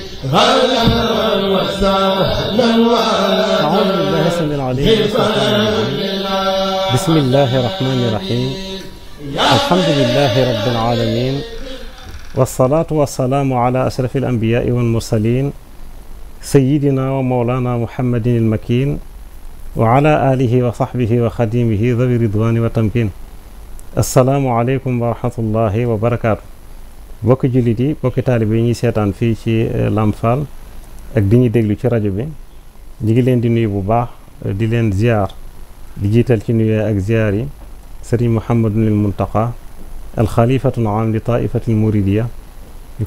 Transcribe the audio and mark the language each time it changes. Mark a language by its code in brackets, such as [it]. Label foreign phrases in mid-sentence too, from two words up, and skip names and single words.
[ar] بسم الله الرحمن الرحيم الحمد لله رب العالمين والصلاة والسلام على أشرف الأنبياء والمرسلين سيدنا ومولانا محمد المكين وعلى آله وصحبه وخديمه ذوي الرضوان والتمكين السلام عليكم ورحمة الله وبركاته [wo] bokki jullit yi bokki taalibe yi ñuy seetaan fii ci Lamp Fall ak di ñu déglu ci rajo bi ñu ngi leen di nuyu bu baax di leen ziar di jiital ci nuyoo ak ziar yi sëriñ Mouhamadul Muntaqa [ar] الخليفة العام للطائفة المريدية [wo] ñu